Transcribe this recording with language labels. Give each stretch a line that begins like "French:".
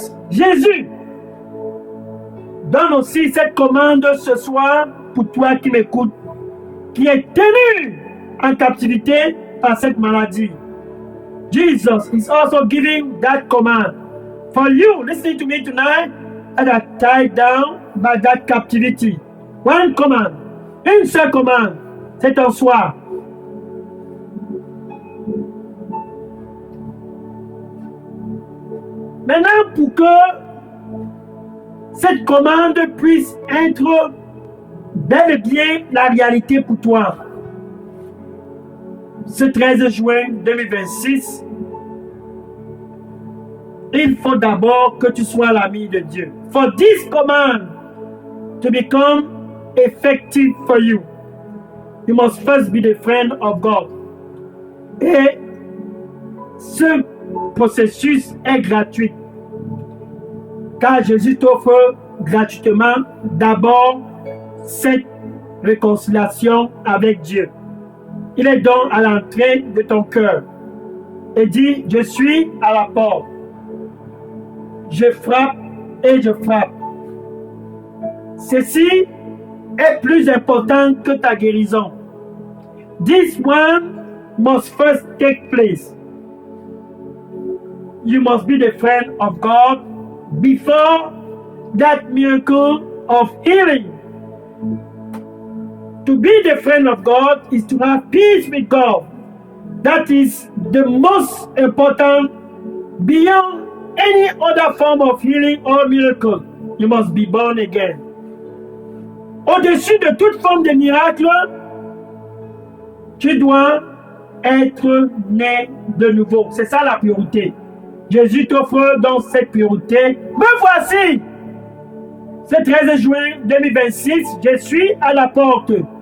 French: Jésus, donne aussi cette commande ce soir pour toi qui m'écoutes, qui est tenu en captivité par cette maladie.
English: Jesus is also giving that command for you listening to me tonight and are tied down by that captivity. One command,
French: une seule commande, c'est un soir. Maintenant, pour que cette commande puisse être bel et bien la réalité pour toi, ce 13 juin 2026, il faut d'abord que tu sois l'ami de Dieu.
English: For this command to become effective for you, you must first be the friend of God.
French: Et ce processus est gratuit. Car Jésus t'offre gratuitement d'abord cette réconciliation avec Dieu. Il est donc à l'entrée de ton cœur et dit, je suis à la porte. Je frappe et je frappe. Ceci est plus important que ta guérison.
English: This one must first take place. You must be the friend of God before that miracle of healing. To be the friend of God is to have peace with God. That is the most important beyond any other form of healing or miracle. You must be born again.
French: Au-dessus de toute forme de miracle, tu dois être né de nouveau. C'est ça la priorité. Jésus t'offre donc cette priorité. Me voici! Ce 13 juin 2026, je suis à la porte.